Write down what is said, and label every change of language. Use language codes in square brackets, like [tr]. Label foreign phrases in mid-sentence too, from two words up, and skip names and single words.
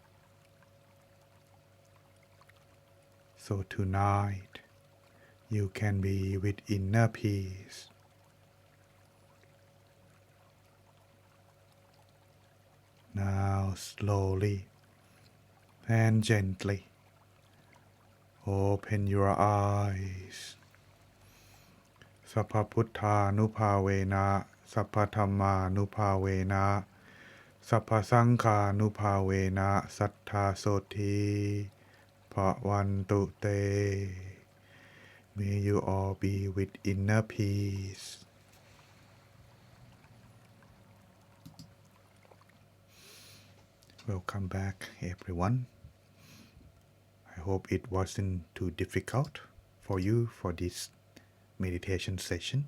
[en] So tonight you can be with inner peace. Now slowly and gently open your eyes. [pi] Sappha Puttha Nupavena, Sappha Dhamma Nupavena, Sappha Sankha Nupavena, Sattha Soti Bhavantu Te. [en] May you all be with inner peace. Welcome back, everyone. I hope it wasn't too difficult for you for this meditation session.